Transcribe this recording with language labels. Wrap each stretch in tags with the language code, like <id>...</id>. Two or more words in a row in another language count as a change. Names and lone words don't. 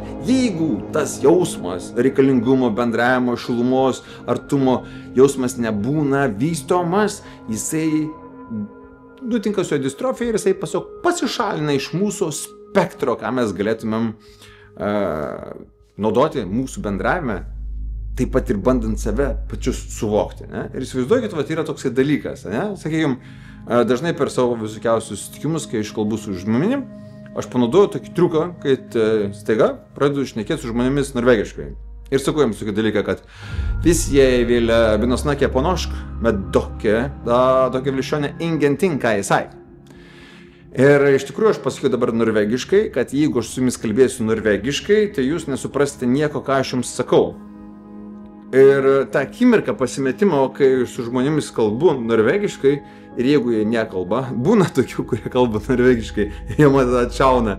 <lt>Jeigu tas jausmas, reikalingumo, bendravimo, šilumos, artumo jausmas nebūna vystomas, jisai nutinka su jo distrofija ir jisai pasišalina iš mūsų spektro, ką mes galėtumėm naudoti mūsų bendravime, taip pat ir bandant save pačius suvokti. Ne? Ir įsivaizduokit, yra toksai dalykas. Ne? Sakykime, dažnai per savo visokiausius susitikimus, kai aš kalbu su žmonėm, aš panaudoju tokį triuką, kad staiga pradedu šnekėti su žmonėmis norvegiškai. Ir sakau jiems tokį dalyką, kad visi jie</lt> <no>vilja binosnakė på norsk, med dere vil skjønne ingenting hva jeg sier.</no> <lt>Ir iš tikrųjų aš pasakiau dabar norvegiškai, kad jeigu aš su jumis kalbėsiu norvegiškai, tai jūs nesuprasite nieko, ką aš jums sakau. Ir tą akimirką pasimetimo, kai su žmonėmis kalbu norvegiškai, ir jeigu jie nekalba, būna tokių, kurie kalba norvegiškai, jie man atšauna.</lt>